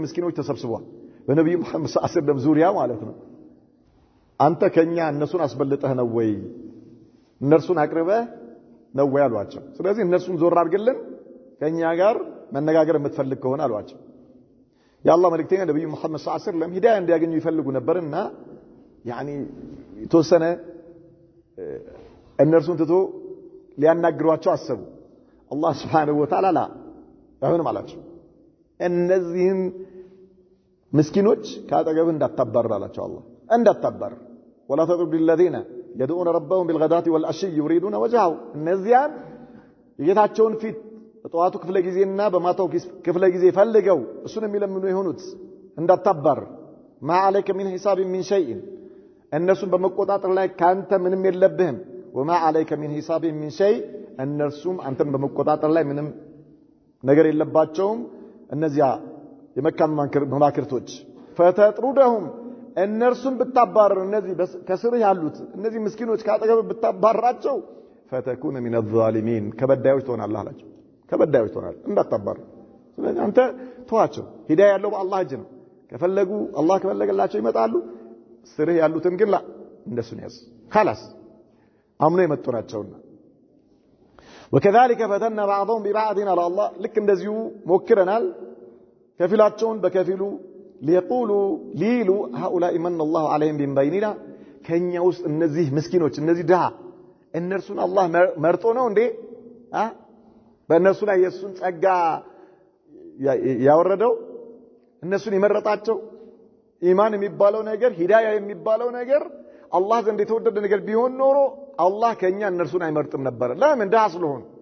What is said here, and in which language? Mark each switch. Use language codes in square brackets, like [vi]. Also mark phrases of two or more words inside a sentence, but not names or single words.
[am] ምስኪኖች ተሰብስበዋል በነብዩ መሐመድ [ar] صلى الله عليه وسلم [am] ዙሪያ ማለት ነው አንተ ከኛ እነሱን አስበልጠህ ነው ወይ እነርሱን አቅርበህ ነው ወይ አሏቸው ስለዚህ እነርሱን ዞር አድርግልን ከኛ ጋር መነጋገር የምትፈልግ ከሆነ አሏቸው ያላህ መልእክተኛ ነብዩ መሐመድ [ar] صلى الله عليه وسلم [am] ሂዳያ እንዲያገኙ ይፈልጉ ነበርና ያኒ ተወሰነ እነርሱን ትቶ ሊያናግሯቸው አሰቡ አላህ [ar] سبحانه وتعالى [am] አሁንም አላቸው እነዚህን ምስኪኖች ካጠገብ እንዳታባር አላቸው አላህ እንዳታባር [ar] ولا تطرد الذين يدعون ربهم بالغداة والعشي يريدون وجهه [am] እነዚያን የጌታቸውን ፊት በጠዋቱ ክፍለ ጊዜና በማታው ክፍለ ጊዜ ፈልገው እሱን የሚለምኑ ይሆኑት እንዳታባር [ar] ما عليك من حساب من شيء [am] እነሱን በመቆጣጠር ላይ ካንተ ምንም የለብህም [ar] وما عليك من حساب من شيء [am] እነርሱም አንተን በመቆጣጠር ላይ ምንም ነገር የለባቸውም እነዚያ የመካ መማክርቶች فتطردهم እነርሱን ብታባረሩ እነዚህ ከስርህ ያሉት እነዚህ ምስኪኖች ካጠገብ ብታባራቸው [ar] فتكون من الظالمين [am] ከበዳዮች ትሆናለህ አላቸው ከበዳዮች ትሆናለህ እንዳታባር ስለዚህ አንተ ተዋቸው ሂዳያ ያለው በአላህ እጅ ነው ከፈለጉ አላህ ከፈለገላቸው ይመጣሉ ስርህ ያሉትን ግን ላ እንደሱን ያዝ خلاص አምኖ የመጡ ናቸውና [ar] وكذلك فتنا بعضهم ببعض على الله لك [am] እንደዚሁ ሞክረናል ከፊላቸውን በከፊሉ [ar] ليقولوا هؤلاء من الله عليهم من بيننا [am] ከኛ ውስጥ እነዚህ ምስኪኖች እነዚህ ድሃ እነርሱን አላህ መርጦ ነው እንዴ በእነሱ ላይ የሱን ጸጋ ያወረደው እነሱን የመረጣቸው ኢማን የሚባለው ነገር ሂዳያ የሚባለው ነገር አላህ ዘንድ የተወደደ ነገር ቢሆን ኖሮ አላህ ከኛ እነርሱን አይመርጥም ነበር። ለምን ደሃ ስለሆኑ